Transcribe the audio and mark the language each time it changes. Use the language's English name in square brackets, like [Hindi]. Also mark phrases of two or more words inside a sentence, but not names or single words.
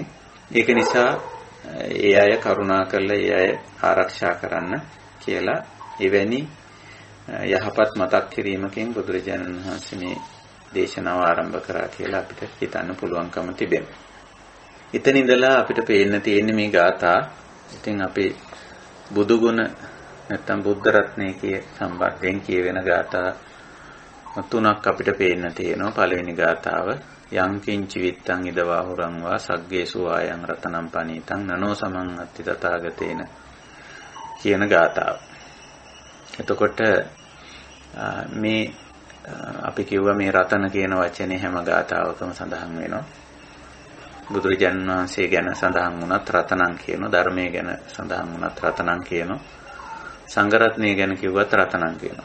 [Sinhala] ඒක නිසා ඒ අය කරුණා කරලා ඒ අය ආරක්ෂා කරන්න කියලා එවැනි යහපත් මතක් කිරීමකින් බුදුරජාණන් වහන්සේ මේ දේශනාව ආරම්භ කරා කියලා අපිට හිතන්න පුළුවන්කම තිබෙනවා. එතන ඉඳලා අපිට පේන්න තියෙන්නේ මේ ගාථා. ඉතින් අපි බුදු ගුණ නැත්තම් බුද්ධ රත්නයේ කිය සම්බන්ධයෙන් කියවෙන ගාථා තුනක් අපිට පේන්න තියෙනවා. පළවෙනි ගාථාව [Pali] යං කිංචි විත්තං ඉදවාහුරං වා සග්ගේසු ආයං රතනම් පනීතං නනෝ සමං අත්ති තථාගතේන [Sinhala] කියන ගාථාව. එතකොට මේ අපි කිව්වා මේ රතන කියන වචනේ හැම ගාථාවකම සඳහන් වෙනවා. බුදුරජාණන් වහන්සේ ගැන සඳහන් වුණත් රතනං කියනවා, ධර්මයේ ගැන සඳහන් වුණත් රතනං කියනවා, සංඝරත්නය ගැන කිව්වත් රතනං කියනවා.